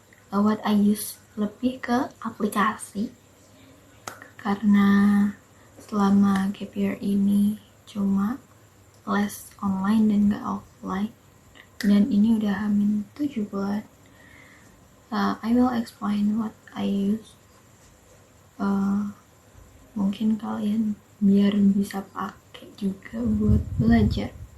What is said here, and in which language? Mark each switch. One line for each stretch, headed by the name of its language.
English: What I use
Indonesian: lebih ke aplikasi karena selama gap year ini cuma les online dan gak offline, dan ini udah hamin 7 bulan.
English: I will explain what I use.
Indonesian: Mungkin kalian biar bisa pakai juga buat belajar.